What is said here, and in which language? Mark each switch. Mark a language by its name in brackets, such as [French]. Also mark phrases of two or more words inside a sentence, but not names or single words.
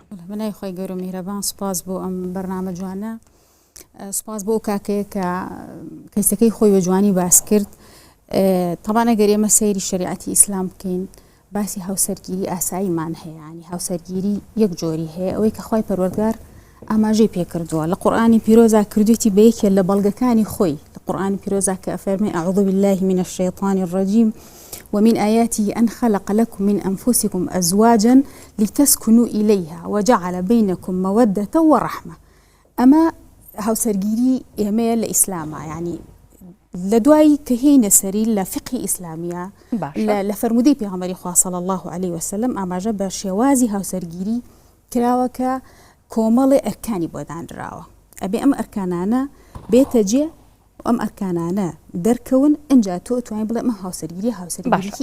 [Central Kurdish] منای خۆی گەورە و میهرەبان سپاس بۆ ئەم بەرنامە جوانە سپاس بۆ کاکەیە کە کەسەکەی خۆی بە جوانی باس کرد. طبعا ئەگەر ئێمە سەیری شریعەتی ئیسلام بکەین باسی هاوسەرگیری ئاساییمان هەیە ینی هاوسەرگیری یەک جۆری هەیە ئەوەی کە خوای پەروەردگار ئاماژەی پێکردووە لە قورئانی پیرۆزا کردوێتی بە یەکێ لە بەڵگەکانی خۆی لە قورئانی پیرۆزا کە ئەفەرمێ [Arabic] أعوذ بالله من الشيطان الرجيم ومن آياته أن خلق لكم من أنفسكم أزواجا لتسكنوا إليها وجعل بينكم مودة ورحمة. [Central Kurdish] أما هاوسەرگیری ئێمەیە لە ئیسلامە ینی لە دوای کە هێنە سەری لە فقهی ئیسلامیە لە فەرمودەی پێغەمبەری خوا [Arabic] صلی الله عليه وسلم [Central Kurdish] ئاماژە بە شێوازی هاوسەرگیری کراوە کە کۆمەڵی ئەرکانی بۆ دانراوە ئەبێ ئەم ئەرکانانە بێتە جێ ئەم ئەرکانانە دەرکەون ئەنجا تۆ توانین بڵێ ئەمە هاوسەرگیری هاوسەرگیری